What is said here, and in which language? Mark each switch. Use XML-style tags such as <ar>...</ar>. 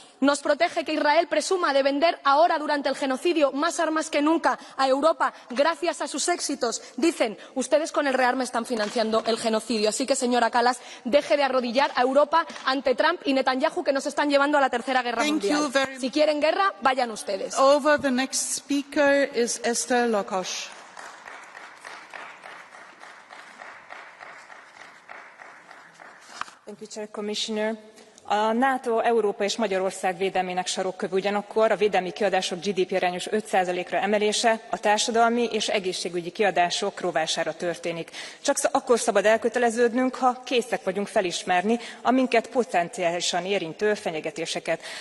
<es>Nos protege que Israel presuma de vender ahora, durante el genocidio, más armas que nunca a Europa gracias a sus éxitos. Dicen, ustedes con el rearme están financiando el genocidio. Así que, señora Kallas, deje de arrodillar a Europa ante Trump y Netanyahu, que nos están llevando a la Tercera Guerra Mundial. Si quieren guerra, vayan ustedes.</es> <en>The next speaker is Esther Lokosh. Thank you, Chair, Commissioner.</en> <hu>A NATO, Európa és Magyarország védelmének sarokköve ugyanakkor a védelmi kiadások GDP-arányos 5%-ra emelése a társadalmi és egészségügyi kiadások rovására történik. Csak akkor szabad elköteleződnünk, ha készek vagyunk felismerni a minket potenciálisan érintő fenyegetéseket.</hu>